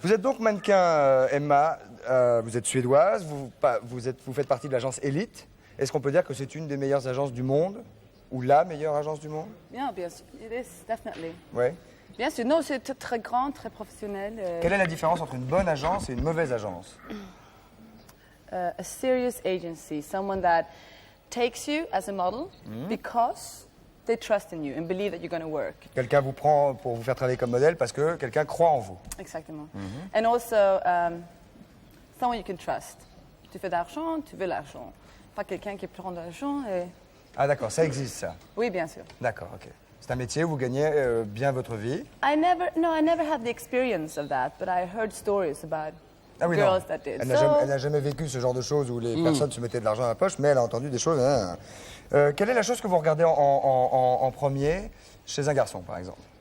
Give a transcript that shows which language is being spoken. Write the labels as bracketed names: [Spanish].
[French] Vous êtes donc mannequin, Emma, vous êtes suédoise, vous faites partie de l'agence Elite. Est-ce qu'on peut dire que c'est une des meilleures agences du monde? Ou la meilleure agence du monde? [English] Yeah, [French] bien sûr. [English] It is, definitely. [French] Ouais. Bien sûr. Non, c'est très grand, très professionnel. Quelle est la différence entre une bonne agence et une mauvaise agence? [English] A serious agency, someone that takes you as a model because they trust in you and believe that you're going to work. [French] Quelqu'un vous prend pour vous faire travailler comme modèle parce que quelqu'un croit en vous. Exactement. [English] And also, someone you can trust. [French] Tu fais d'argent, tu veux l'argent. Pas quelqu'un qui prend de l'argent et... Ah d'accord, ça existe ça. Oui, bien sûr. D'accord, ok. C'est un métier où vous gagnez bien votre vie. [English] I never had the experience of that, but I heard stories about [French] Ah oui, non. [English] girls that did. [French] Elle [English] So, [French] n'a jamais vécu ce genre de choses où les personnes se mettaient de l'argent à la poche, mais elle a entendu des choses. Hein. Quelle est la chose que vous regardez en premier chez un garçon, par exemple?